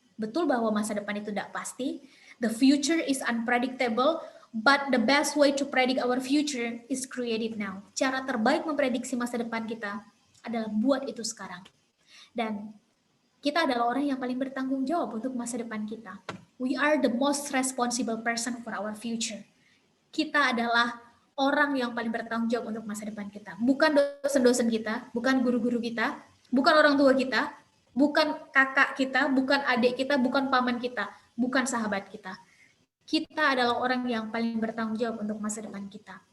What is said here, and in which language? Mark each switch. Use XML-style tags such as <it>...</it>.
<id>Betul bahwa masa depan itu tidak pasti,</id> <en>the future is unpredictable, but the best way to predict our future is create it now.</en> <id>Cara terbaik memprediksi masa depan kita adalah buat itu sekarang. Dan kita adalah orang yang paling bertanggung jawab untuk masa depan kita.</id> <en>We are the most responsible person for our future.</en> <id>Kita adalah orang yang paling bertanggung jawab untuk masa depan kita. Bukan dosen-dosen kita, bukan guru-guru kita, bukan orang tua kita, bukan kakak kita, bukan adik kita, bukan paman kita, bukan sahabat kita. Kita adalah orang yang paling bertanggung jawab untuk masa depan kita.</id>